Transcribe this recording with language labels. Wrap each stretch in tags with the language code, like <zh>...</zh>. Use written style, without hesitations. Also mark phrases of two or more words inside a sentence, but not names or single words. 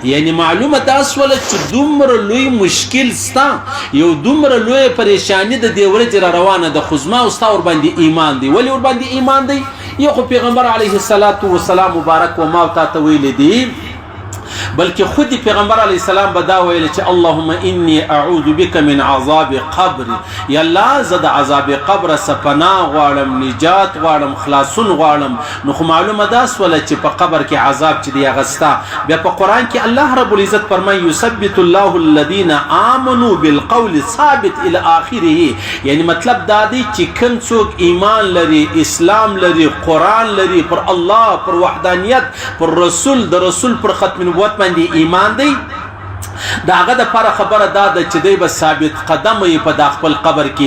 <ps>یعنی معلومه دا سوله چې دومره لوی مشکل ستا، یو دومره لوی پریشانی د دې ورځې را روانه ده، خو زما او ستا ورباندې ایمان دی. ولې ورباندې ایمان دی؟ یو خو پیغمبر</ps> <ar>علیه السلام</ar> <ps>مبارک و ما تا ته ویل دي، بلکې خود پیغمبر</ps> <ar>علیه السلام</ar> <ps>به دا ویل چې</ps> <ar>اللهم انی اعوذ بک من عذاب قبر،</ar> <ps>یا الله زه د عذاب قبر څخه پناه غواړم، نجات غواړم، خلاصون غواړم. نو خو معلومه دا سوله چې په قبر کې عذاب چې دی هغه ستا. بیا په قرآن کې</ps> <ar>الله رب العزت</ar> <ps>فرمایي</ps> <ar>یثبت الله الذین آمنوا بالقول الثابت الی آخره.</ar> <ps>یعنی مطلب دا دی چې کوم څوک ایمان لري، اسلام لري، قرآن لري، پر الله، پر وحدانیت، پر رسول، د رسول پر ختم نبوت باندې ایمان دی، دا هغه د لپاره خبره دا ده چې دی به ثابت قدم وي په دا خپل قبر کې.</ps>